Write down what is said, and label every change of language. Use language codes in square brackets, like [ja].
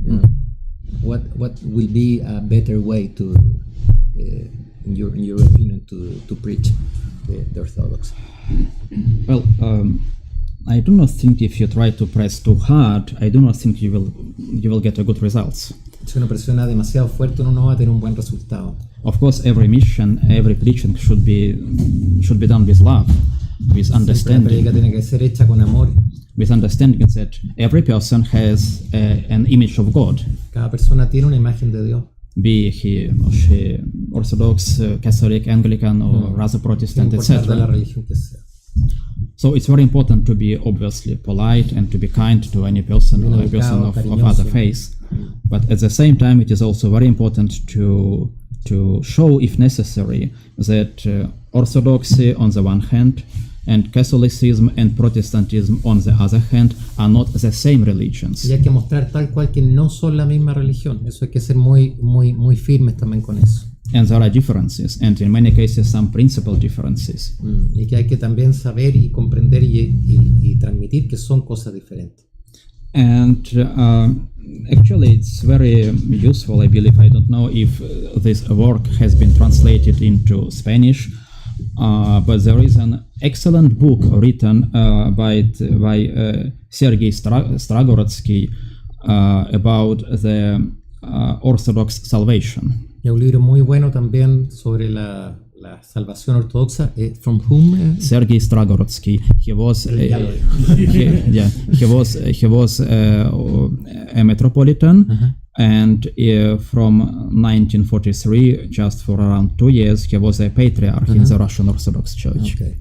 [en] You know? What will be a better way to, in your opinion, to preach the Orthodox? Well, I do not think if you try to press too hard, I do not think you will get a good results. [es] Si uno presiona demasiado fuerte, uno no va a tener un buen resultado. [en] Of course, every mission, every preaching should be done with love, with understanding. [es] La predica tiene que ser hecha con amor. [en] With understanding that every person has an image of God. [es] Cada persona tiene una imagen de Dios. [en] Be he or she Orthodox, Catholic, Anglican, or rather Protestant, etc. [es] De la religión que sea. [en] So it's very important to be obviously polite and to be kind to any person or a person of other faith. But at the same time, it is also very important to show, if necessary, that Orthodoxy on the one hand and Catholicism and Protestantism on the other hand are not the same religions. [es] Y hay que mostrar tal cual que no son la misma religión. Eso hay que ser muy firmes también con eso. [en] And there are differences, and in many cases some principal differences. [es] Y que hay que también saber y comprender y transmitir que son cosas diferentes. [en] And actually it's very useful, I believe. I don't know if this work has been translated into Spanish, but there is an excellent book written by Sergei Stragorodsky about the Orthodox salvation. [es] Y un libro muy bueno también sobre la salvación ortodoxa. [en] From whom? Sergei Stragorodsky. He was a metropolitan, and from 1943, just for around 2 years, he was a patriarch in the Russian Orthodox Church. Okay.